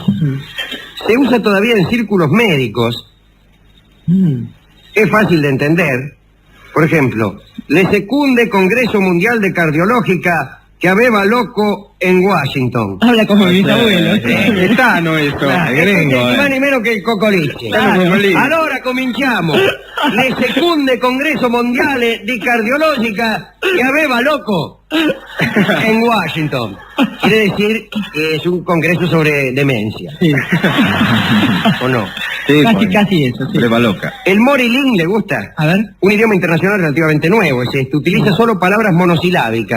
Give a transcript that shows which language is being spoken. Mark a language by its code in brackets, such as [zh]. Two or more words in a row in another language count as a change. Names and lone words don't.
[es] Se usa todavía en círculos médicos. Es fácil de entender. Por ejemplo, le secunde Congreso Mundial de Cardiológica que aveva loco en Washington. Habla como mis abuelos. Está, no esto. Claro, Gringo, ni más ni menos que el cocoliche. Claro. [it] Allora cominciamo. Le secunde Congreso Mondiale di Cardiologica che aveva loco en Washington. [es] Quiere decir que es un congreso sobre demencia. Sí. ¿O no? Sí, Casi eso, sí. Prueba loca. El Morilín le gusta. A ver. Un idioma internacional relativamente nuevo, es este. Utiliza solo palabras monosilábicas.